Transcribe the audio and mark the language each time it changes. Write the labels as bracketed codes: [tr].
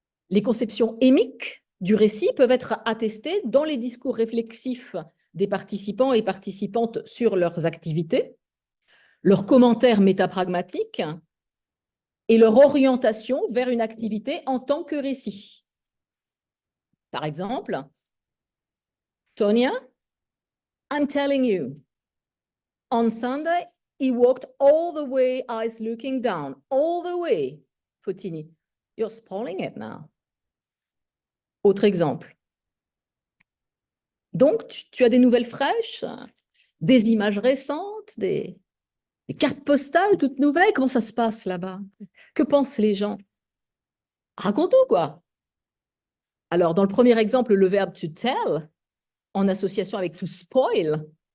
[fr] Les conceptions émiques du récit peuvent être attestées dans les discours réflexifs des participants et participantes sur leurs activités, leurs commentaires métapragmatiques et leur orientation vers une activité en tant que récit. Par exemple, [en] Tonya, I'm telling you, on Sunday, he walked all the way, eyes looking down, all the way. Fotini, you're spoiling it now. [fr] Autre exemple. Donc, tu as des nouvelles fraîches, des images récentes, des cartes postales toutes nouvelles. Comment ça se passe là-bas? Que pensent les gens? Raconte-nous, quoi. Alors, dans le premier exemple, le verbe to tell, en association avec to spoil.